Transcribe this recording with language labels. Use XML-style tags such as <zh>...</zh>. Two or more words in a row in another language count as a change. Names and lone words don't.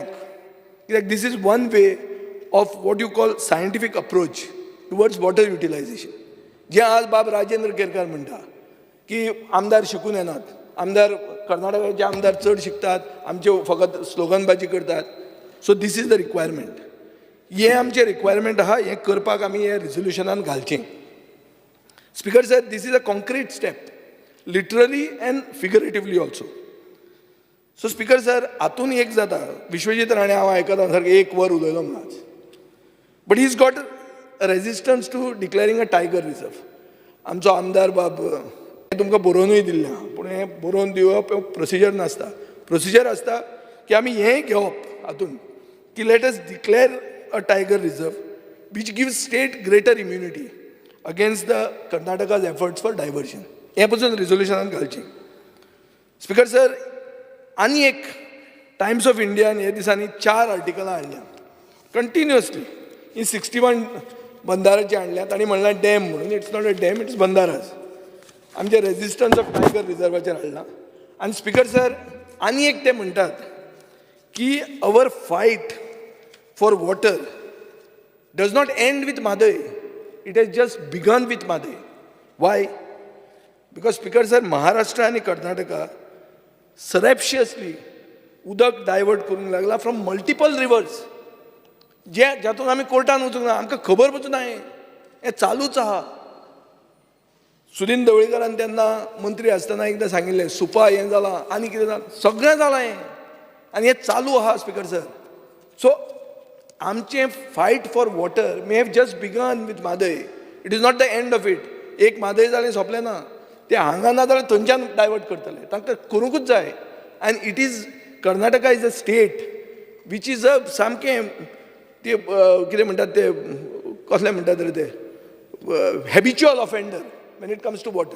<en>कित्याक this is one way of what you call scientific approach towards water utilization.</en> <kok>जें आज बाब राजेंद्र केरकार म्हणटा की आमदार शिकून येनात, आमदार कर्नाटकाचे आमदार चड शिकतात, आमचे फकत स्लोगनबाजी करतात.</kok> <en>So this is the requirement.</en> <kok>हें आमचें रिक्वायरमेंट आहा, हें करपाक आमी हें रिजोल्युशनान घालचें.</kok> <en>Speaker sir, this is a concrete step, literally and figuratively also. So Speaker sir,</en> <kok>हातून एक जाता विश्वजीत राणे हांव आयकता सारकें 1 वर उलयलो म्हणून आज.</kok> <en>But he is got resistance to declaring a tiger reserve.</en> <kok>आमचो आमदार बाब तुमकां बरोवनूय दिल्लें आहा, पूण हें बरोवन दिवप प्रोसिजर नासता. प्रोसिजर आसता की आमी हें घेवप हातून की</kok> <en>let us declare a tiger reserve which gives state greater immunity against the Karnataka's efforts for diversion.</en> <kok>हे पासून रिझोल्युशनान घालची.</kok> <en>Speaker sir,</en> <kok>आनी एक टायम्स ऑफ इंडियान हे दिसांनी 4 आर्टिकलां हाडल्या कंटिन्युअसली. ही 61 बंदाराची हाडल्या. तांणी म्हणलां डॅम म्हणून.</kok> <en>It's not a dam, it's</en> <kok>बंदाराज. आमचे</kok> <en>resistance of tiger</en> <kok>रिजर्वाचेर हाडलां.</kok> <en>आनी Speaker sir,</en> <kok>आनी एक ते म्हणटात की</kok> <en>our fight for water does not end with Mhadei. It has just begun with Mhadei. Why? Because Speaker sir, Maharashtra and Karnataka surreptitiously</en> <kok>उदक डायवर्ट करूंक लागला</kok> <en>from multiple rivers.</en> <kok>ज्यातून आमी कोर्टान वचूंक ना, आमकां खबर पसून ना. हें चालूच आहा. सुदीन ढवळीकरान तेन्ना मंत्री आसतना एकदां सांगिल्लें सुपा हें जालां आनी कितें जालां, सगळें जालां हें. आनी हें चालू आहा</kok> <en>Speaker sir. सो आमचें fight for water may have just begun with Mhadei. It is not the end of it.</en> <kok>एक म्हादय जालें सोंपलें ना. ते हांगा ना जाल्यार थंयच्यान डायवर्ट करतले. तांकां करूंकूच जाय.</kok> <en>आनी It is Karnataka is a state which is a स्टेट वीच इज अ</en> <kok>सामकें ते कितें म्हणटात ते कसलें म्हणटात रे ते</kok> <en>habitual offender when it comes to water.</en>